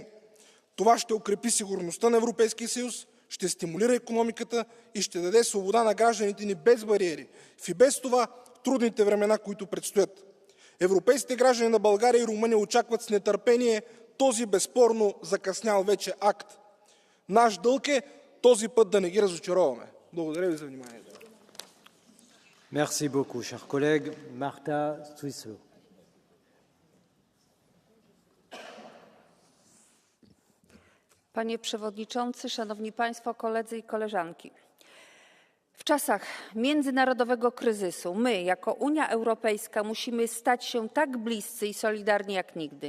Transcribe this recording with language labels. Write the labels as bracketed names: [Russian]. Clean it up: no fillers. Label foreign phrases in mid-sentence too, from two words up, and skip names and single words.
[Bulgarian] Това ще укрепи сигурността на Европейския съюз, ще стимулира икономиката и ще даде свобода на гражданите ни без бариери. В и без това трудните времена, които предстоят. Европейските граждани на България и Румъния очакват с нетърпение този безспорно закъснял вече акт. Наш дълг е този път да не ги разочароваме. Благодаря ви за вниманието. [French] Merci beaucoup, cher collègue. Marta Suisso. [Polish] Panie Przewodniczący, Szanowni Państwo, koledzy i koleżanki. W czasach międzynarodowego kryzysu my, jako Unia Europejska, musimy stać się tak bliscy i solidarni jak nigdy.